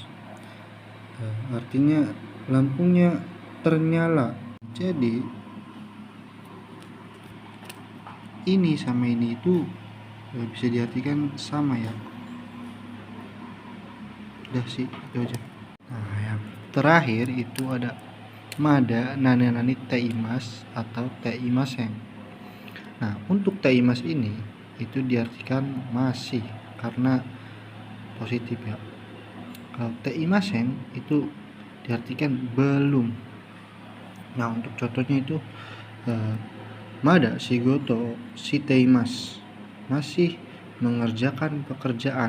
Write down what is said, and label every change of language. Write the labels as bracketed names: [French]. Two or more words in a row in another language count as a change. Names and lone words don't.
[Indonesian] Artinya lampunya ternyala. Jadi ini sama ini itu bisa diartikan sama ya. Udah sih, itu aja. Nah, yang terakhir itu ada [Japanese] まだなになにています [Indonesian] atau teimasen. Nah, untuk teimas ini itu diartikan masih karena positif ya. Kalau teimasen itu diartikan belum. Nah, untuk contohnya itu [Japanese] まだ仕事しています, [Indonesian] masih mengerjakan pekerjaan.